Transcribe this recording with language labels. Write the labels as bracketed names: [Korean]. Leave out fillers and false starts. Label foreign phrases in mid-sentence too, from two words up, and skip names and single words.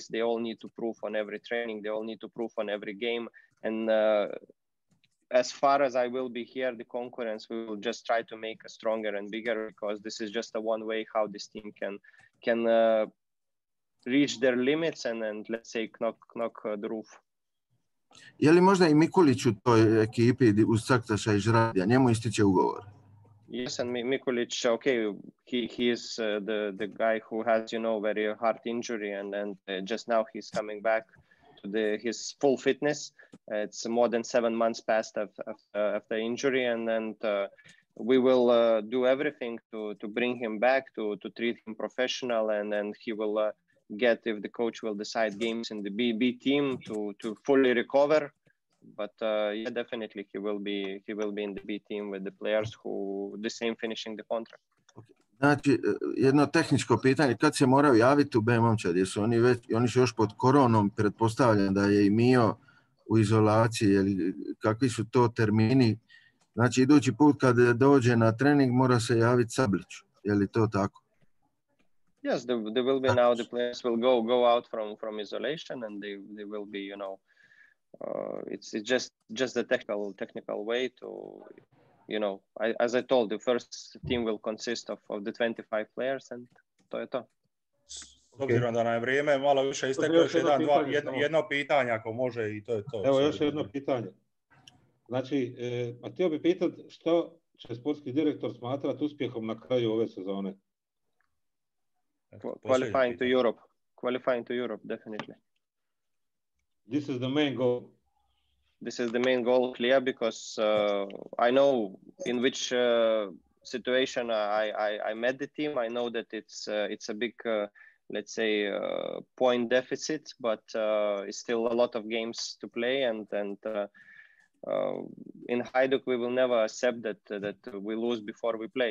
[English] They all need to prove on every training. They all need to prove on every game. And as far as I will be here, the concurrence, we will just try to make us stronger and bigger, because this is just a one way how this team can reach their limits and let's say knock the roof. [Croatian] Je li možda i Mikulić u toj ekipi uz Caktaša i Žradija? Njemu ističe ugovor. [English] Yes, and Mikulić, okay, he is the guy who has, you know, very hard injury, and just now he's coming back to his full fitness. It's more than 7 months past after injury, and we will do everything to bring him back, to treat him professional, and then he will get, if the coach will decide, games in the B team to fully recover. But yeah, definitely he will be in the B team with the players who the same finishing the contract. [Croatian] Znači, jedno tehničko pitanje, kad se moraju javiti u B momčad? Jesu oni su još pod koronom, pretpostavljam da je i Mio u izolaciji, kakvi su to termini? Znači, idući put kad dođe na trening mora se javiti Sabliću, je li to tako? [English] Yes, there will be now, the players will go out from isolation, and they will be, you know, it's just the technical way to, you know, as I told, the first team will consist of the 25 players, and [Croatian] to je to. S obzirom da nam je vrijeme malo više isteklo, još jedno pitanje ako može, i to je to. Evo još jedno pitanje. Znači, a htio bih pitati što će sportski direktor smatrati uspjehom na kraju ove sezone? [English] Qualifying to Europe, definitely. This is the main goal. This is the main goal, clear, because I know in which situation I met the team. I know that it's a let's say, point deficit, but it's still a lot of games to play, and in Hajduk we will never accept that we lose before we play.